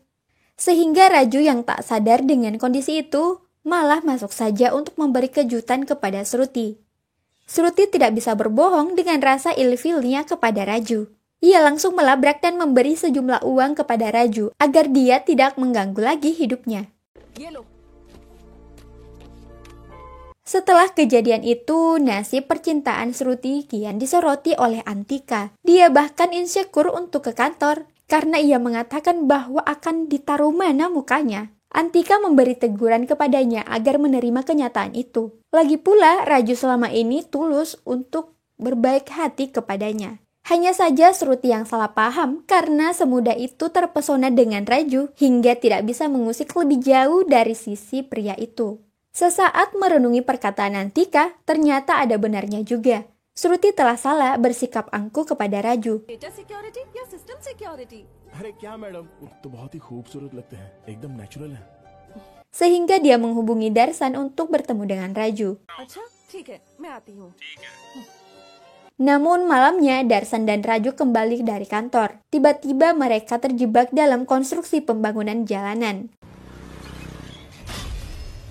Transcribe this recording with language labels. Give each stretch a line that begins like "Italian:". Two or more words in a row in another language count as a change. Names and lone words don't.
Indonesian: Sehingga Raju yang tak sadar dengan kondisi itu, malah masuk saja untuk memberi kejutan kepada Shruti. Shruti tidak bisa berbohong dengan rasa ilfilnya kepada Raju. Ia langsung melabrak dan memberi sejumlah uang kepada Raju agar dia tidak mengganggu lagi hidupnya.
Hindi: ये लो.
Indonesian: Setelah kejadian itu, nasib percintaan Shruti kian disoroti oleh Antika. Dia bahkan insecure untuk ke kantor karena ia mengatakan bahwa akan ditaruh mana mukanya. Antika memberi teguran kepadanya agar menerima kenyataan itu. Lagi pula, Raju selama ini tulus untuk berbaik hati kepadanya. Hanya saja Shruti yang salah paham karena semudah itu terpesona dengan Raju hingga tidak bisa mengusik lebih jauh dari sisi pria itu. Sesaat merenungi perkataan Antika, ternyata ada benarnya juga. Shruti telah salah bersikap angkuh kepada Raju.
English: Data security या system security?
Hindi: अरे क्या मैडम, वो तो बहुत ही खूबसूरत लगते हैं, एकदम नेचुरल है.
Indonesian: Sehingga dia menghubungi Darsan untuk bertemu dengan Raju.
Hindi: अच्छा ठीक है मैं आती हूँ.
Indonesian: Namun malamnya Darsan dan Raju kembali dari kantor. Tiba-tiba mereka terjebak dalam konstruksi pembangunan jalanan.